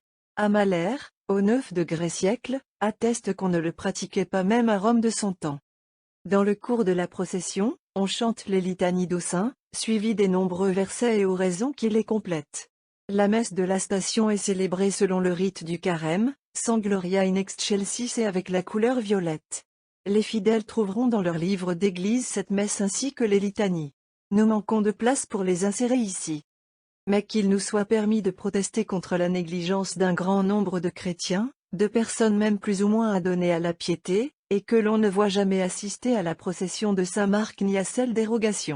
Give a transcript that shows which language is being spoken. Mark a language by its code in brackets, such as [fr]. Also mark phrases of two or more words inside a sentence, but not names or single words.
[fr] Amalère, au 9 degré siècle, atteste qu'on ne le pratiquait pas même à Rome de son temps. Dans le cours de la procession, on chante les litanies d'aux saints, suivies des nombreux versets et oraisons qui les complètent. La messe de la Station est célébrée selon le rite du carême, sans [la] Gloria in excelsis [fr] et avec la couleur violette. Les fidèles trouveront dans leurs livres d'église cette messe ainsi que les litanies. Nous manquons de place pour les insérer ici. Mais qu'il nous soit permis de protester contre la négligence d'un grand nombre de chrétiens, de personnes même plus ou moins adonnées à la piété, et que l'on ne voit jamais assister à la procession de Saint-Marc ni à celle des rogations.